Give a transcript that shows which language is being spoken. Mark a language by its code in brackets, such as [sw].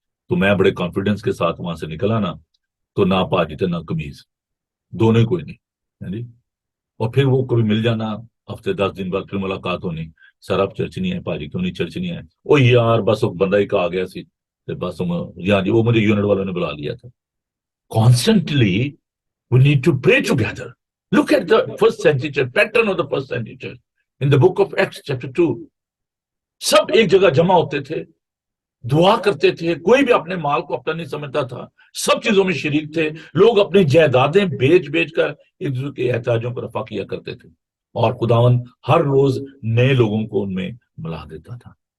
[ur] تو میں بڑے کانفیڈنس کے ساتھ وہاں سے نکلا نا، تو نہ پاجی تھے نہ قمیض، دونوں ہی کوئی نہیں جی. اور پھر وہ کبھی مل جانا، ہفتے 10 دن بعد پھر ملاقات ہونی. سر آپ چرچ نہیں ہے پاجی، کیوں نہیں چرچ نہیں ہے؟ او یار بس وہ بندہ ہی آ گیا سی، بس یہاں جی وہ مجھے یونٹ والوں نے بلا لیا تھا. [en] Constantly we need to pray together. Look at the first century church, pattern of the first century church. In the book of Acts chapter 2, [ur] سب ایک جگہ جمع ہوتے تھے، دعا کرتے تھے، کوئی بھی اپنے مال کو اپنا نہیں سمجھتا تھا، سب چیزوں میں شریک تھے. لوگ اپنی جائیدادیں بیچ بیچ کر ایک دوسرے کے احتیاجوں کو رفع کیا کرتے تھے، اور خداوند ہر روز نئے لوگوں کو ان میں ملا دیتا تھا.